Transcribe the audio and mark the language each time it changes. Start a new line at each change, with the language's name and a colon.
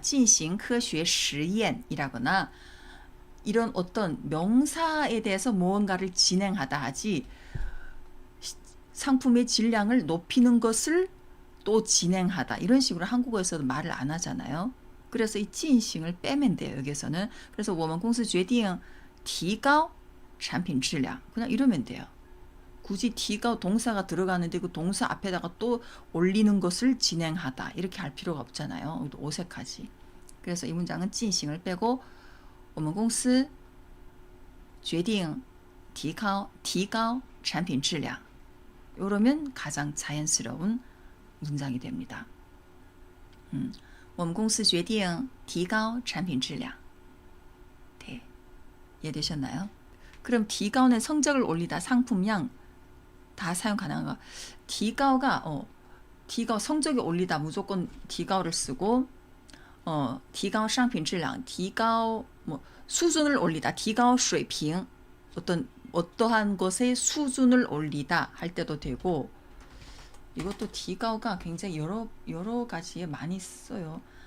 Chinese: 进行科学实验
Korean: 이라거나 이런 어떤 명사에 대해서 무언가를 진행하다 하지 상품의 질량을 높이는 것을 또 진행하다. 이런 식으로 한국어에서도 말을 안 하잖아요. 그래서 이 进行을 빼면 돼요. 여기서는.
Chinese: 그래서 我们公司决定提高产品质量.
Korean: 그냥 이러면 돼요. 굳이 提高 동사가 들어가는데 그 동사 앞에다가 또 올리는 것을 진행하다. 이렇게 할 필요가 없잖아요. 어색하지. 그래서 이 문장은 进行을 빼고
Chinese: 我们公司决定提高产品质量.
Korean: 이러면 가장 자연스러운 문장이 됩니다.
Chinese: 我们公司决定提高产品质量.
Korean: 네, 이해되셨나요? 그럼 提高는 성적을 올리다, 상품량 다 사용 가능한가? 提高가 提高 성적이 올리다 무조건 提高를 쓰고
Chinese: 提高商品质量,
Korean: 提高수준을 올리다, 提高水平 어떠한 것의 수준을 올리다 할 때도 되고 이것도 提高가 굉장히 여러 가지에 많이 써요.